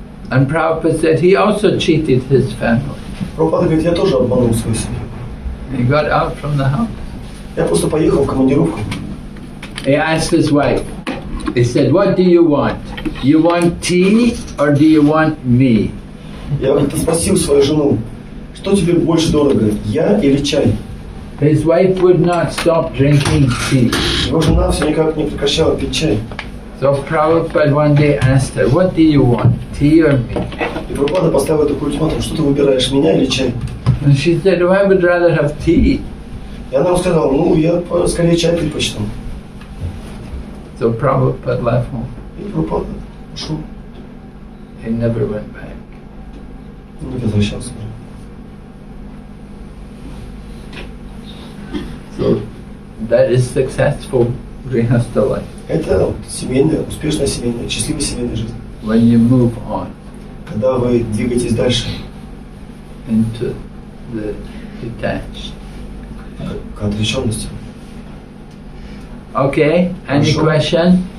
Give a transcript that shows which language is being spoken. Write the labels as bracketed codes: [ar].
[en] And Prabhupada said he also cheated his family. [ru] Прабхупада говорит, я тоже обманул свою семью. [en] He got out from the house. [ru] Я просто поехал в командировку. [en] He asked his wife, he said, what do you want? You want tea or do you want me? [ru] Я как-то спросил свою жену, что тебе больше дорого, я или чай? [en] His wife would not stop drinking tea. [ru] Его жена все никак не прекращала пить чай. [en] So Prabhupada one day asked her, what do you want, tea or me? [ru] И Прабхупада поставила такой ультиматум, что ты выбираешь, меня или чай? [en] And she said, oh, I would rather have tea. [ru] И она ему сказала, ну, я скорее чай предпочту. [en] So Prabhupada left home. [ru] И Прабхупада ушел. [en] He never went back. [ru] Не возвращался уже. [en] So that is successful grihastha life. [ru] Это семейная, успешная семейная, счастливая семейная жизнь. [en] When you move on [ru] Когда вы двигаетесь дальше [en] into the detached. [ru] к отвлеченности. [en] Okay, any [ru] Хорошо. [en] question?